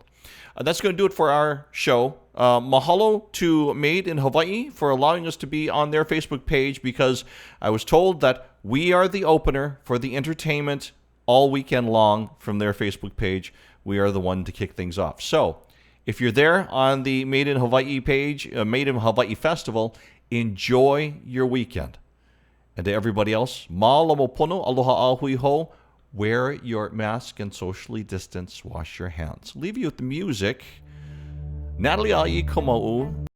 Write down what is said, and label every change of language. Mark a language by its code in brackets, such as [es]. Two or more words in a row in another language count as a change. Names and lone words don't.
[en] That's going to do it for our show. Mahalo to Made in Hawaii for allowing us to be on their Facebook page, because I was told that we are the opener for the entertainment all weekend long from their Facebook page. We are the one to kick things off. So if you're there on the Made in Hawaii page, Made in Hawaii Festival, enjoy your weekend. And to everybody else, [haw] mahalo pono, aloha ahui ho. [en] Wear your mask and socially distance. Wash your hands. Leave you with the music. Natalie Ai Kamauu.